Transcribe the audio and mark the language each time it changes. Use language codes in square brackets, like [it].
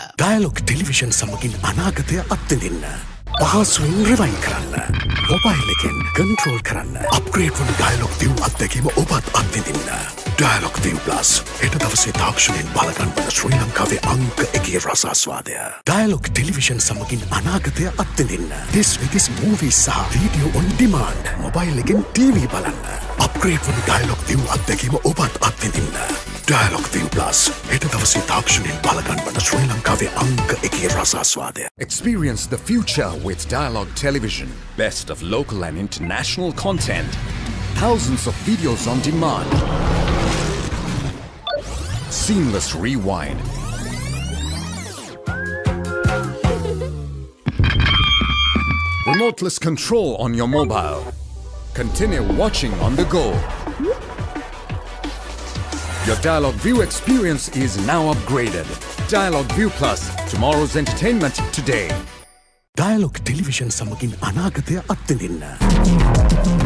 [si] Dialogue television සමගින් අනාගතය අත්විඳින්න. පහසුවෙන් රිවයින් කරන්න. මොබයිල් එකෙන් කන්ට්‍රෝල් කරන්න. අප්ග්‍රේඩ් වන ඩයලොග් View අත්දැකීම ඔබත් අත්විඳින්න. ඩයලොග් View Plus හෙට දවසේ තාක්ෂණයෙන් බලගන්වන ශ්‍රී ලංකාවේ අංක 1 රසාස්වාදය. ඩයලොග් ටෙලිවිෂන් සමගින් අනාගතය අත්විඳින්න. [en] This week's movies [si] සහ [en] video on demand. [si] මොබයිල් එකෙන් TV බලන්න. අප්ග්‍රේඩ් වන ඩයලොග් View අත්දැකීම ඔබත් අත්විඳින්න. Dialog View Plus හෙට දවසේ තාක්ෂණයෙන් බලගන්වන ශ්‍රී ලංකාවේ අංක 1 රසාස්වාදය. [en] Experience the future with Dialog Television. Best of local and international content. Thousands of videos on demand. Seamless rewind. Remoteless control on your mobile. Continue watching on the go. Your Dialog View experience is now upgraded. Dialog View Plus, tomorrow's entertainment today. [si] Dialog Television සමගින් අනාගතය අත්විඳින්න.